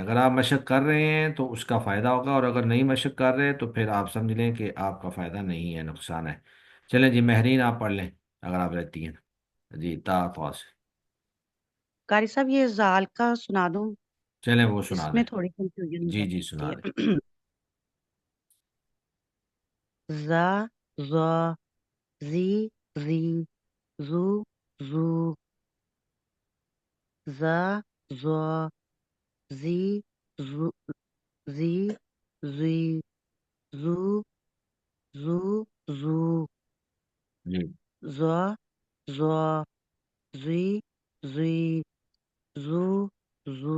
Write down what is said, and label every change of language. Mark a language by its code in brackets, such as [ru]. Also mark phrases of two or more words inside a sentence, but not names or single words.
[ur] اگر آپ مشق کر رہے ہیں تو اس کا فائدہ ہوگا، اور اگر نہیں مشق کر رہے تو پھر آپ سمجھ لیں کہ آپ کا فائدہ نہیں ہے، نقصان ہے. چلیں جی مہرین آپ پڑھ لیں اگر آپ رہتی ہیں. جی تا فا سے. قاری صاحب یہ زال کا سنا دوں، چلیں وہ سنا اس دیں. میں تھوڑی کنفیوژن ہو جی جی جاتی سنا دیں. ہے. زا زا زی زی زو زو زا زا زی زو زی زی زو زو زو جی زا زا زی زی زو زو.